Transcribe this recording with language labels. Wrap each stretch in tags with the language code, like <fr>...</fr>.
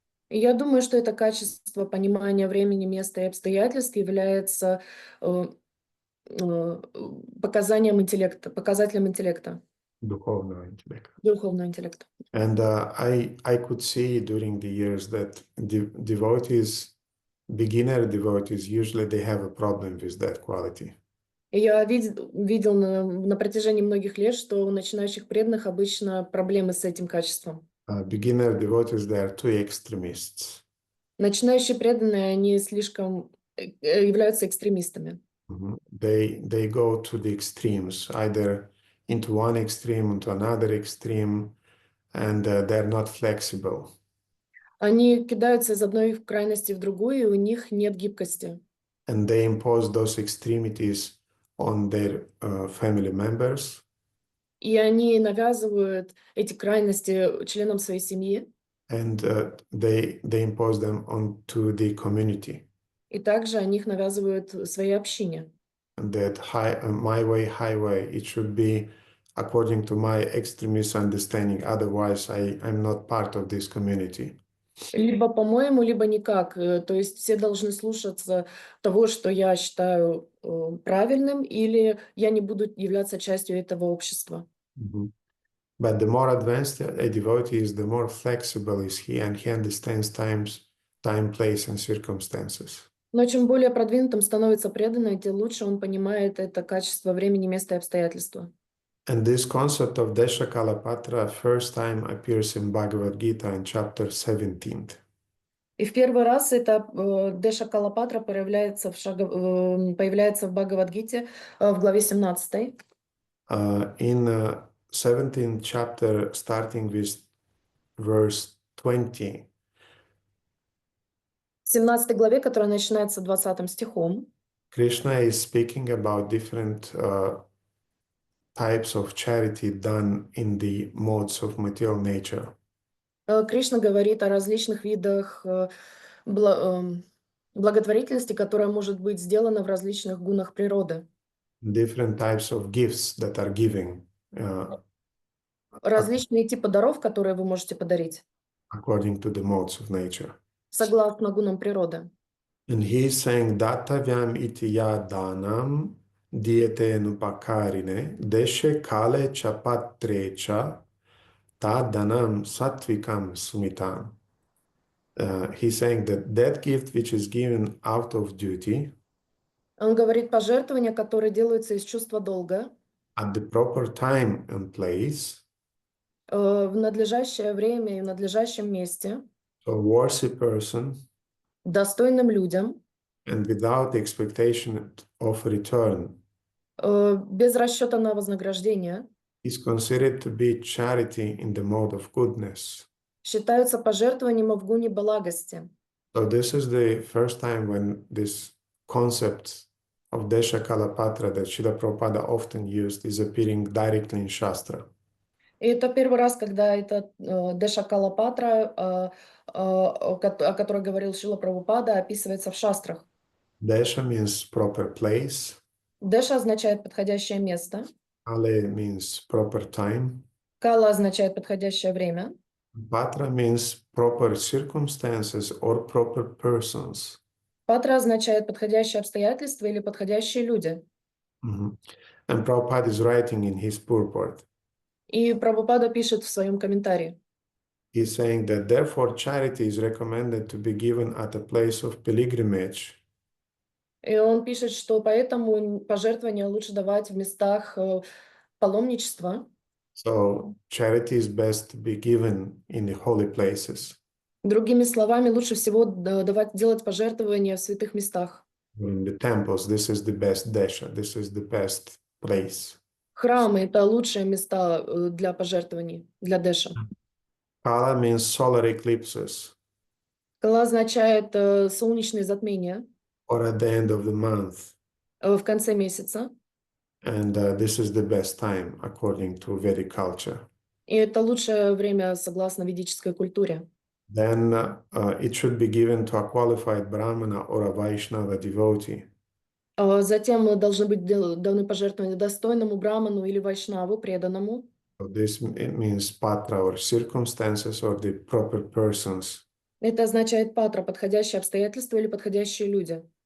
<ru>И я думаю, что это качество понимания времени, места и обстоятельств является показателем интеллекта, Духовного интеллекта. духовного интеллекта.</ru> <en>And I could see during the years that beginner devotees, usually they have a problem with that quality.</en> <ru>И я видел на протяжении многих лет, что у начинающих преданных обычно проблемы с этим качеством.</ru> <en>Beginner devotees, they are too extremists.</en> <ru>Начинающие преданные, они слишком являются экстремистами.</ru> <en>They go to the extremes, either into one extreme, into another extreme, and they're not flexible.</en> <ru>Они кидаются из одной крайности в другую, и у них нет гибкости.</ru> <en>And they impose those extremities on their family members.</en> <ru>И они навязывают эти крайности членам своей семьи.</ru> <en>And they impose them onto the community.</en> <ru>И также они их навязывают своей общине.</ru> <en>That my way, highway, it should be according to my extremist understanding. Otherwise, I'm not part of this community.</en> <ru>Либо по-моему, либо никак. То есть все должны слушаться того, что я считаю правильным, или я не буду являться частью этого общества.</ru> <en>But the more advanced a devotee is, the more flexible is he, and he understands time, place, and circumstances.</en> <ru>Но чем более продвинутым становится преданный, тем лучше он понимает это качество времени, места и обстоятельства.</ru> <en>And this concept of desha-kala-patra first time appears in Bhagavad Gita in chapter 17.</en> <ru>И в первый раз это desha-kala-patra появляется в Бхагавад-гите в главе 17.</ru> <en>In 17th chapter, starting with verse 20.</en> <ru>В 17 главе, которая начинается 20 стихом,</ru> <en>Krishna is speaking about different types of charity done in the modes of material nature.</en> <ru>Кришна говорит о различных видах благотворительности, которая может быть сделана в различных гунах природы.</ru> <en>Different types of gifts that are giving.</en> <ru>Различные типы даров, которые вы можете подарить.</ru> <en>According to the modes of nature.</en> <ru>Согласно гунам природы.</ru> <en>And he is saying,</en> <sa>Dattavyam iti ya danam diete nupakarine deshe kale chapatrecha ta danam satvikam sumitam.</sa> <en>He's saying that gift which is given out of duty,</en> <ru>Он говорит пожертвования, которые делаются из чувства долга,</ru> <en>at the proper time and place,</en> <ru>в надлежащее время и в надлежащем месте,</ru> <en>to a worthy person,</en> <ru>достойным людям,</ru> <en>and without expectation of return,</en> <ru>без расчета на вознаграждение,</ru> <en>is considered to be charity in the mode of goodness.</en> <ru>считаются пожертвованием в гуне благости.</ru> <en>So this is the first time when this concept of desha-kala-patra that Srila Prabhupada often used is appearing directly in Shastra.</en> <ru>И это первый раз, когда это Деша-кала-патра, о которой говорил Шрила Прабхупада, описывается в шастрах.</ru> <en>Desha means proper place,</en> <ru>Деша означает подходящее место,</ru> <en>kale means proper time,</en> <ru>кала означает подходящее время,</ru> <en>patra means proper circumstances or proper persons.</en> <ru>патра означает подходящие обстоятельства или подходящие люди.</ru> <en>And Prabhupada is writing in his purport.</en> <ru>И Прабхупада пишет в своем комментарии.</ru> <en>He's saying that therefore charity is recommended to be given at a place of pilgrimage.</en> <ru>И он пишет, что поэтому пожертвования лучше давать в местах паломничества.</ru> <en>So charity is best to be given in the holy places.</en> <ru>Другими словами, лучше всего делать пожертвования в святых местах.</ru> <en>In the temples, this is the best desha, this is the best place.</en> <ru>Храмы – это лучшие места для пожертвований, для деша.</ru> <en>Kala means solar eclipses</en> <ru>Кала означает солнечные затмения</ru> <en>or at the end of the month.</en> <ru>в конце месяца.</ru> <en>And this is the best time according to Vedic culture.</en> <ru>И это лучшее время согласно ведической культуре.</ru> <en>Then it should be given to a qualified Brahmana or a Vaishnava devotee.</en> <ru>Затем должны быть даны пожертвования достойному браману или вайшнаву, преданному.</ru> <en>So this it means patra or circumstances or the proper persons.</en> <ru>Это означает патра, подходящие обстоятельства или подходящие люди.</ru>